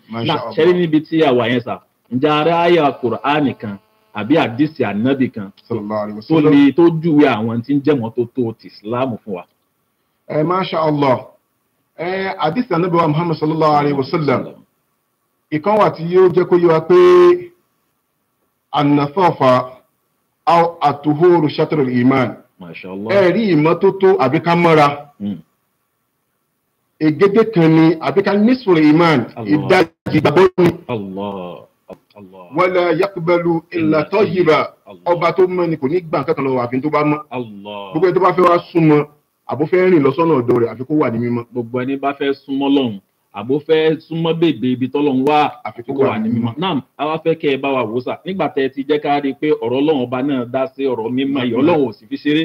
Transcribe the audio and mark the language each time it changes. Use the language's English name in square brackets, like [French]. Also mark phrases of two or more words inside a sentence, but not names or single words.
[Yoruba] Ṣẹ́rí níbi tí a wà yẹn sà, ǹjẹ́ ara àyà Kùránì kan àbí àdìsí ànábì kan tó júwe àwọn tí ń jẹ́ mọ́tótó ti Islam fún wa? [Arabic] ما شاء الله. [Yoruba] Àdìsí ànábì wa Muhammad [Arabic] صلى الله عليه وسلم. [Yoruba] Ìkan wà tí yóò jẹ́ kó yé wa pé [Arabic] النظافة أو الطهور شطر الإيمان. [Yoruba] Ẹ̀rí ìmọ́tótó àbí ká mọ́ra. Ègédé kan ni àbí ká [Arabic] نصف الإيمان, [Yoruba] ìdajì ìgbàgbọ́ ni. [Arabic] ولا يقبل إلا طيبا. [Yoruba] Ọba tó mọ́ ni kò ní gbà kankan lọ́wọ́ àfi tó bá mọ́. Gbogbo ẹni tó bá fẹ́ wá súnmọ́, àbó fẹ́ rìn lọ sọ́nà ọ̀dọ̀ rẹ̀ àfi kó wà ní mímọ́. Gbogbo ẹni bá fẹ́ súnmọ́ lọ́hùn, àbó fẹ́ súnmọ́ bèbè ibi tọ́lọ́hun wà, àfi kó wà ní mímọ́. Náà àwa fẹ́ kẹ́ ẹ bá wa wò sà, nígbà tẹ́ ẹ ti jẹ́ ká rí i pé ọ̀rọ̀ Ọlọ́run ọba náà dá sí ọ̀rọ̀ mímọ́ yìí, Ọlọ́run ò sì fi ṣeré.